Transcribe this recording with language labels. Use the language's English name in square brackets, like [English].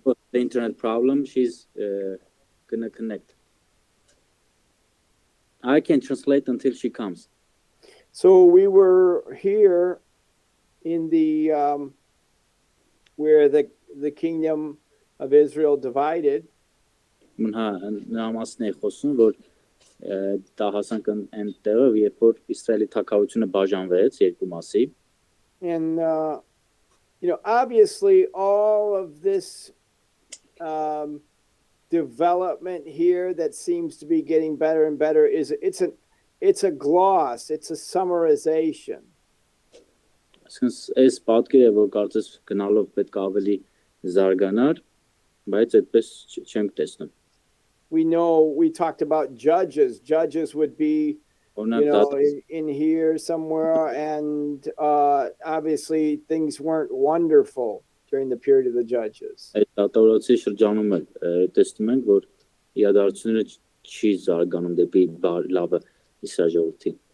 [English] But the internet problem, she's gonna connect. I can translate until she comes. So we were here in the where the kingdom of Israel divided. [Armenian] Նամասն է խոսում, որ դա հասանք այնտեղը, երբ որ Իսրայելի թագավորությունը բաժանվեց երկու մասի. [English] And obviously all of this development here that seems to be getting better and better it's a gloss, it's a summarization. [Armenian] Այսինքն այս պատկերը որ կարծես գնալով պետք է ավելի զարգանար, բայց այդպես չենք տեսնում։ [English] We know we talked about judges. Judges would be, [Armenian] Օրինակ [English] in here somewhere, and obviously things weren't wonderful during the period of the judges. [Armenian] այդ դատավորացի շրջանում էլ տեսնում ենք, որ իրադարձությունները չի զարգանում դեպի լավը Իսրայել ժողովրդի